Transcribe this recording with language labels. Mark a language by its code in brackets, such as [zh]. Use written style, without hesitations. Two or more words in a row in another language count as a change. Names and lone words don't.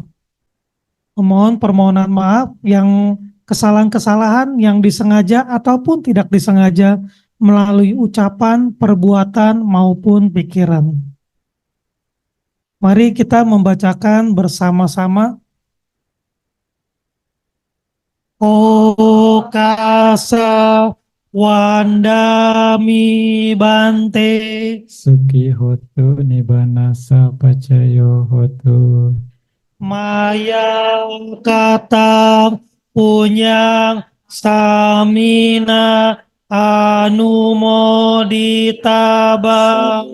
[id] Memohon permohonan maaf yang kesalahan-kesalahan yang disengaja ataupun tidak disengaja melalui ucapan, perbuatan, maupun pikiran. Mari kita membacakan bersama-sama. [pi] Okasa Wandami Bante Suki hotu nibbana sapacayo hotu. Maya Katang Punyang Samina Anumoditabang